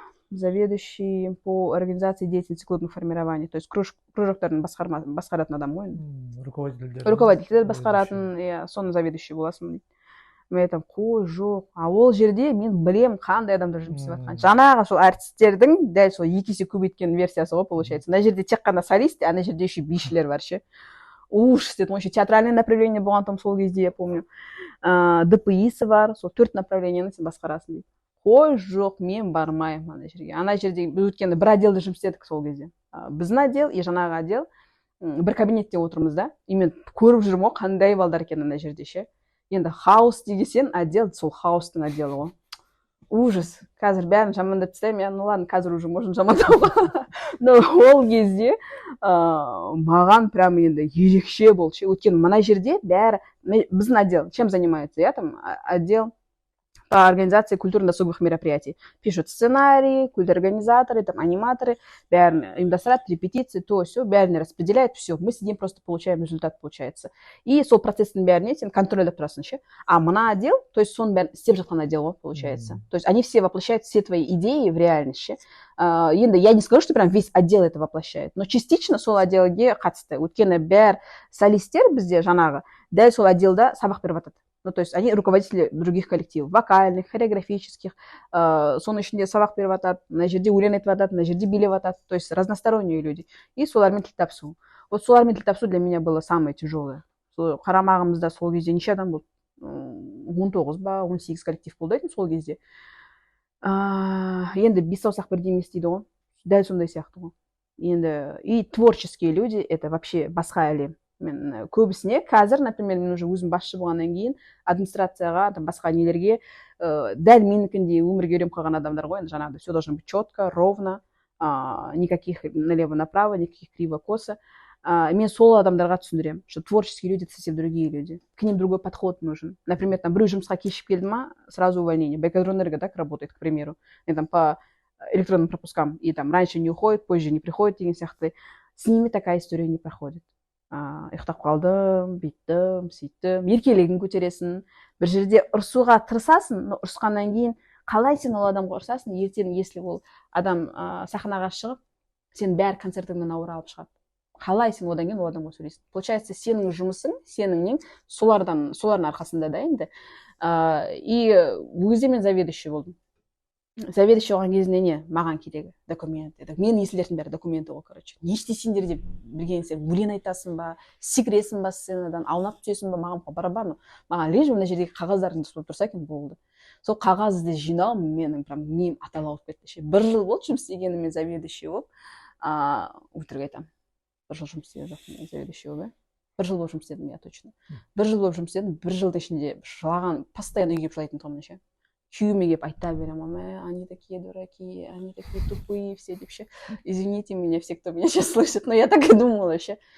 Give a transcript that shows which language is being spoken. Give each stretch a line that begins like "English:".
Russian: Заведующий по организации деятельности клубных формирований, то есть
Kazakh: кружоктардың басқаратын адам ғой. Руководитель басқаратын, соны заведующий боласың дейді. Мен айтамын, қой, жоқ. Ол жерде мен білем қандай адамдар жұмыс істеп жатқан. Жаңағы сол артистердің дәл сол 2 есе көбейткен версиясы ғой, получается. Мына жерде тек қана солист, ана жерде еще бишілер бар ше. Ужас дедім,
Russian: еще театральное направление
Kazakh: болған там сол кезде,
Russian: я помню.
Kazakh: ДПИ-сы бар, сол 4 направлениені сен басқарасың дейді. Қой, жоқ, мен бармаймын ана жерге. Ана жерде біз өткенде бір отделде жұмыс істедік сол кезде. Біздің отдел и жаңағы отдел бір кабинетте отырмыз да. И мен көріп жүрмін ғой, қандай балдар екен ана жерде ше. Енді хаос дегесен отдел, сол хаостың отделі ғой. Ужас. Қазір бәрін жамандап тастаймын.
Russian: Ну ладно,
Kazakh: қазір уже можно жамандауға. Но ол кезде маған прям енді ерекше болды ше. Өйткені мына жерде бәрі біздің отдел
Russian: чем занимается? Я там отдел по организации культурно-досуговых мероприятий. Пишут сценарии, культорганизаторы, там, аниматоры,
Kazakh: бәрін ұйымдастырады,
Russian: репетиции, то все, бәрін распределяет, все. Мы сидим, просто получаем результат, получается.
Kazakh: И сол процесстің бәріне сен контролдеп тұрасың ше.
Russian: А
Kazakh: мына отдел, то есть соның бәрін істеп жатқан отдел,
Russian: получается. То есть они все воплощают все твои идеи в реальность ше. Енді я не скажу, что прям весь отдел это воплощает, но частично
Kazakh: сол отделге қатысты. Өйткені бәр солисттер бізде жаңағы дәл сол отделда сабақ беріп жатады.
Russian: Ну, то есть они руководители других коллективов, вокальных, хореографических,
Kazakh: соның ішінде сабақ беріп жатады, мына жерде өлең айтып жатады, мына жерде билеп жатады,
Russian: то есть разносторонние люди.
Kazakh: И солармен тіл табысу.
Russian: Вот
Kazakh: солармен тіл табысу
Russian: для меня было самое тяжелое.
Kazakh: Қарамағымызда сол кезде неше адам болды? 19 ба, 18 коллектив болды сол кезде. Енді бес саусақ бірдей емес дейді ғой, дәл сондай сияқты ғой. Енді
Russian: и творческие люди это вообще
Kazakh: басқа әлем. Мен көбісіне қазір, например, мен уже өзім басшы болғаннан кейін администрацияға, басқа нелерге дәл менікіндей өмірге үйреніп қалған адамдар ғой. Енді жаңағыдай
Russian: все должно быть четко, ровно, никаких налево направо, никаких криво косо.
Kazakh: Мен сол адамдарға түсіндіремін,
Russian: что творческие люди это совсем другие люди, к ним другой подход нужен.
Kazakh: Например, там біреу жұмысқа кешігіп келді ма,
Russian: сразу увольнение. Байконурэнерго так работает, к примеру. И там по электронным пропускам, и там раньше не уходит, позже не приходит
Kazakh: деген сияқты.
Russian: С ними такая история не проходит.
Kazakh: Ұйықтап қалдым, бүйттім, сөйттім, еркелігін көтересің, бір жерде ұрсуға тырысасың, но ұрысқаннан кейін қалай сен ол адамға ұрсасың, ертең если ол адам сахнаға шығып, сен бәрі концертіңнен ауыр алып шығады. Қалай сен одан кейін ол адамға сөйлейсің? Получается, сенің жұмысың, сенің солардың арқасында да енді. И бұл кезде мен заведующий болдым. Заведующий болған кезінде не? Маған керегі документ. Мен естілердің бәрі документі ғой, короче. Не істейсіңдер деп білген сен өлең айтасың ба, секіресің ба сценадан, аунап түсесің ба, маған барабар. Маған лишь мына жердегі қағаздарыңды ұстап тұрса екен болды. Сол қағазды жинау менің прям миым атала болып кетті. Бір жыл болды жұмыс істегеніме заведующий болып. Өтірік айтамын. Бір жыл жұмыс істеген жоқпын заведующий болып. Бір жыл болып жұмыс істедім,
Russian: я точно.
Kazakh: Бір жыл болып жұмыс істедім, бір жылдың ішінде жылаған, постоянно үйге жылайтын тұғым ше. Күйеуіме келіп айта беремін,
Russian: они такие дураки, они такие тупые все деп ше. Извините меня, все, кто меня сейчас слышит, но я так и думала ше.